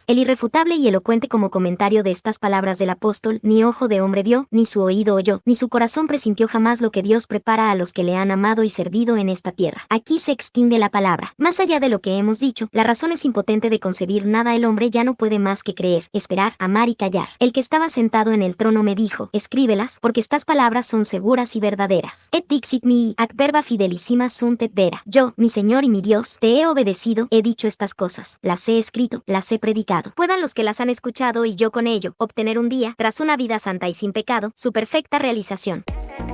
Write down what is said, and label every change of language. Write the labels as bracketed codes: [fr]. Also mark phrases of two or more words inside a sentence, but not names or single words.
[es] El irrefutable y elocuente como comentario de estas palabras del apóstol: ni ojo de hombre vio, ni su oído oyó, ni su corazón presintió jamás lo que Dios prepara a los que le han amado y servido en esta tierra. Aquí se extingue la palabra. Más allá de lo que hemos dicho, la razón es impotente de concebir nada. El hombre ya no puede más que creer, esperar, amar y callar. El que estaba sentado en el trono me dijo: escríbelas, porque estas palabras son seguras y verdaderas. [la] Et dixit mi, ac verba fidelissima sunt et vera. [es] Yo, mi Señor y mi Dios, te he obedecido, he dicho estas cosas, las he escrito, las he predicado. Puedan los que las han escuchado y yo con ello, obtener un día, tras una vida santa y sin pecado, su perfecta realización.